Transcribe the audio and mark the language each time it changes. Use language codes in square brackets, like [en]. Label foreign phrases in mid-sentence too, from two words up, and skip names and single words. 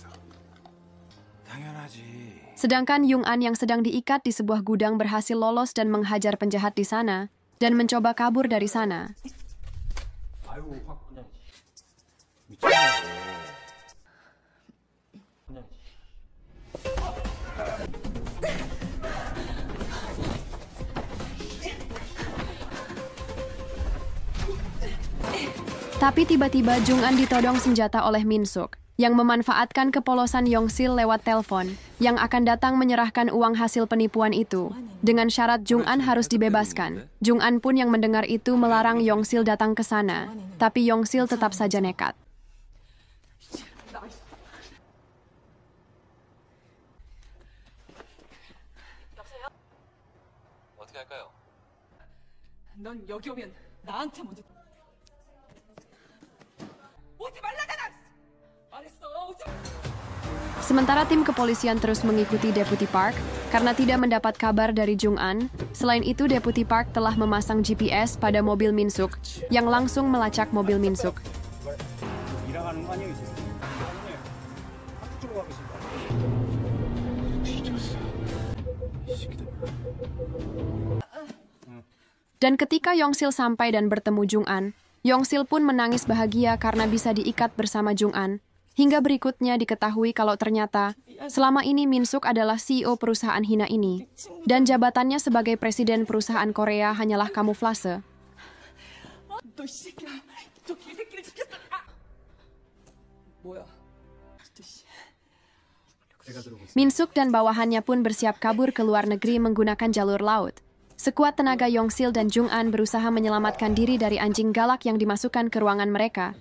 [ko] 당연하지. [id] Sedangkan Jung-an yang sedang diikat di sebuah gudang berhasil lolos dan menghajar penjahat di sana dan mencoba kabur dari sana. [ko] 아유 확 그냥 미쳤네. 그냥 [id] Tapi tiba-tiba Jung-an ditodong senjata oleh Min-suk, yang memanfaatkan kepolosan Yong-sil lewat telepon, yang akan datang menyerahkan uang hasil penipuan itu. Dengan syarat Jung-an harus dibebaskan. Jung-an pun yang mendengar itu melarang Yong-sil datang ke sana, tapi Yong-sil tetap saja nekat. [ko] 어떻게 할까요? 넌 여기 오면 나한테 먼저 오지 말라잖아. 말했어. 오지. [id] Sementara tim kepolisian terus mengikuti Deputi Park, karena tidak mendapat kabar dari Jung-an. Selain itu, Deputi Park telah memasang GPS pada mobil Min-suk, yang langsung melacak mobil Min-suk. [ko] 일하는 거 아니에요 지금? 학교 쪽으로 가고 싶다. [id] Dan ketika Yong-sil sampai dan bertemu Jung-an, Yong-sil pun menangis bahagia karena bisa diikat bersama Jung-an. Hingga berikutnya diketahui kalau ternyata selama ini Min-suk adalah CEO perusahaan hina ini. Dan jabatannya sebagai presiden perusahaan Korea hanyalah kamuflase. [ko] 너 이 새끼야. 저 개새끼를 죽였어. 아! 뭐야? 저 씨. [id] Min-suk dan bawahannya pun bersiap kabur ke luar negeri menggunakan jalur laut. Sekuat tenaga Yong-sil dan Jung-an berusaha menyelamatkan diri dari anjing galak yang dimasukkan ke ruangan mereka.